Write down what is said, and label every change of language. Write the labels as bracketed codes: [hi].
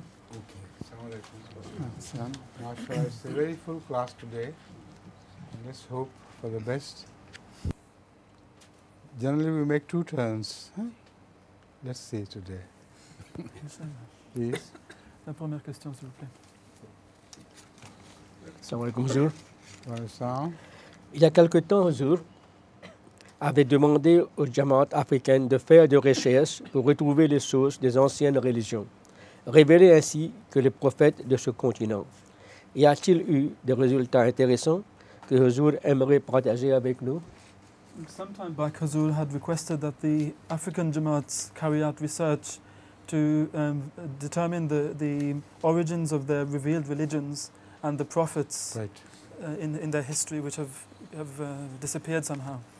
[en] Okay. Mashallah, it's a very full class today. And let's hope for the best. Generally, we make 2 turns. Huh? Let's see today. Please. [fr] La première question, s'il vous plaît. [ar] Salam alaikum, Huzour. [fr] Bonsoir. Il y a quelque temps, Huzour avait demandé aux Jamaat africaines de faire des recherches pour retrouver les sources des anciennes religions, révéler ainsi que les prophètes de ce continent. Y a-t-il eu des résultats intéressants que Huzour aimerait partager avec nous? [en] Some time back, Huzour had requested that the African Jamaats carry out research to determine the origins of their revealed religions and the prophets in their history, which have disappeared somehow.